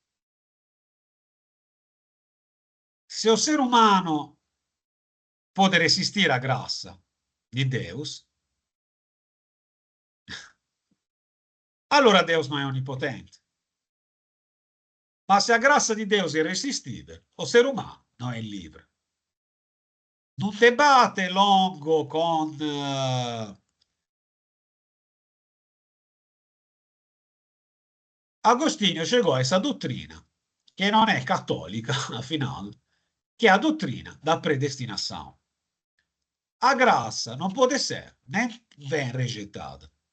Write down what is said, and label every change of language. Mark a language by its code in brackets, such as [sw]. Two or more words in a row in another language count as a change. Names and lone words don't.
[pt] Se o ser humano pode resistir à graça di Deus, allora Deus não é onipotente. Mas se a graça di Deus [it] è irresistibile, [pt] o ser umano [it] non è libero. [pt] Non debate longo con Agostinho chegou a essa doutrina, que não é católica, afinal, que é a doutrina da predestinação. A graça não pode ser nem bem rejeitada.